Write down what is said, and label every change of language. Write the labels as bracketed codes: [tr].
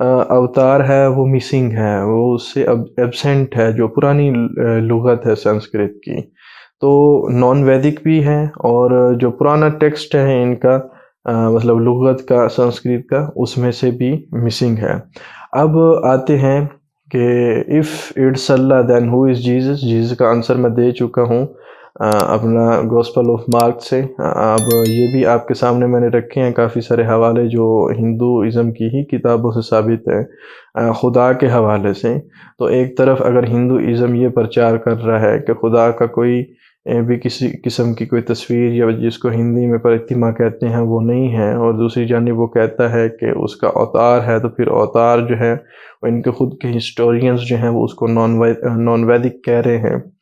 [ur] اوتار ہے وہ مسنگ ہے، وہ اس سے ایبسینٹ ہے، جو پرانی لغت ہے سنسکرت کی۔ تو نان ویدک بھی ہے اور جو پرانا ٹیکسٹ ہے ان کا مطلب لغت کا سنسکرت کا، اس میں سے بھی مسنگ ہے۔ اب آتے ہیں کہ [en] if it's Allah then who is Jesus. [ur] Jesus کا آنسر میں دے چکا ہوں اپنا گوسپل آف مارک سے. اب یہ بھی آپ کے سامنے میں نے رکھے ہیں کافی سارے حوالے جو ہندوازم کی ہی کتابوں سے ثابت ہے خدا کے حوالے سے. تو ایک طرف اگر ہندوازم یہ پرچار کر رہا ہے کہ خدا کا کوئی بھی کسی قسم کی کوئی تصویر یا جس کو ہندی میں پرتما کہتے ہیں وہ نہیں ہے، اور دوسری جانب وہ کہتا ہے کہ اس کا اوتار ہے، تو پھر اوتار جو ہے ان کے خود کے ہسٹورینز جو ہیں وہ اس کو نان ویدک کہہ رہے ہیں.